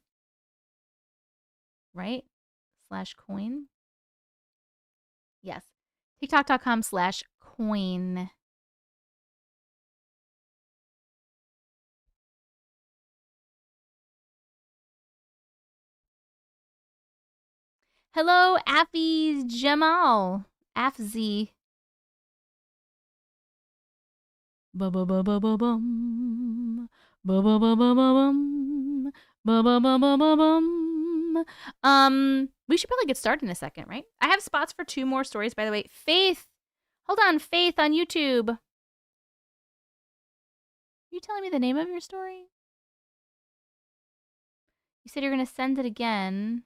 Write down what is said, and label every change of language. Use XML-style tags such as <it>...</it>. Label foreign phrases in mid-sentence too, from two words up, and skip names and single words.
<en>Right? /coin. Yes. tiktok.com/coin. Hello, Afy Jamal. Afzi. Ba-ba-ba-ba-ba-bum. Ba-ba-ba-ba-ba-bum. Ba-ba-ba-ba-ba-bum. We should probably get started in a second, right? I have spots for 2 more stories, by the way. Faith. Hold on, Faith on YouTube. Are you telling me the name of your story? You said you're going to send it again.</en>